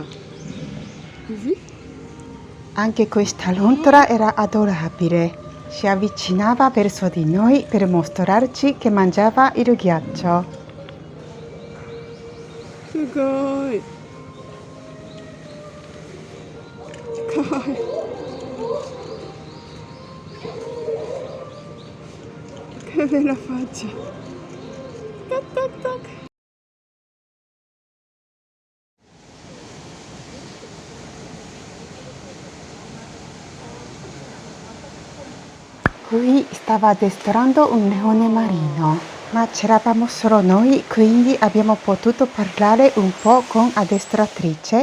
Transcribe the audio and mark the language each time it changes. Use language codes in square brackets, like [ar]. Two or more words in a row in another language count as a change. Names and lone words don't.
[it] Così? Anche questa lontra era adorabile. Si avvicinava verso di noi per mostrarci che mangiava il ghiaccio. [ja] すごい。かわいい。 [it] Ve la faccio. Tac, tac, tac. Qui stava addestrando un leone marino, ma c'eravamo solo noi, quindi abbiamo potuto parlare un po' con addestratrice.